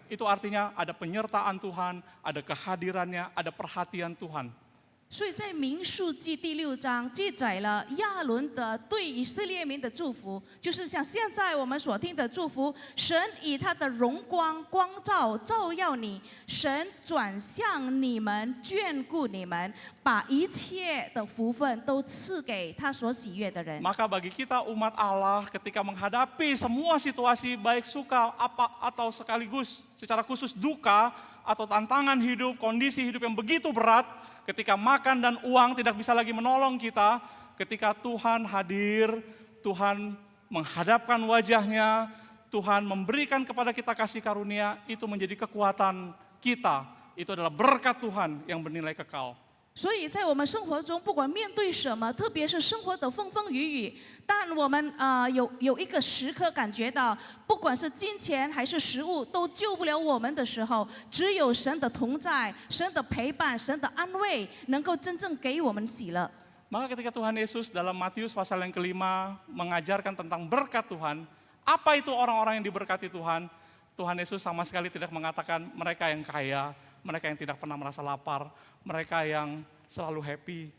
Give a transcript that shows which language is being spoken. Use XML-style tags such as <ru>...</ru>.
<id>Itu artinya ada penyertaan Tuhan, ada kehadirannya, ada perhatian Tuhan.</id> <zh>所以在民数记第6章记载了亚伦的对以色列民的祝福，就是像现在我们所听的祝福，神以他的荣光光照照耀你，神转向你们，眷顾你们，把一切的福分都赐给他所喜悦的人。</zh> <id>Maka bagi kita umat Allah ketika menghadapi semua situasi baik suka apa atau sekaligus secara khusus duka atau tantangan hidup, kondisi hidup yang begitu berat, ketika makan dan uang tidak bisa lagi menolong kita, ketika Tuhan hadir, Tuhan menghadapkan wajahnya, Tuhan memberikan kepada kita kasih karunia, itu menjadi kekuatan kita. Itu adalah berkat Tuhan yang bernilai kekal.</id> <zh>所以在我们生活中，不管面对什么，特别是生活的风风雨雨，但我们有一个时刻感觉到，不管是金钱还是食物，都救不了我们的时候，只有神的同在、神的陪伴、神的安慰，能够真正给我们喜乐。</zh> <id>Maka ketika Tuhan Yesus dalam Matius pasal yang kelima mengajarkan tentang berkat Tuhan, apa itu orang-orang yang diberkati Tuhan? Tuhan Yesus sama sekali tidak mengatakan mereka yang kaya, mereka yang tidak pernah merasa lapar, mereka yang selalu happy.</id>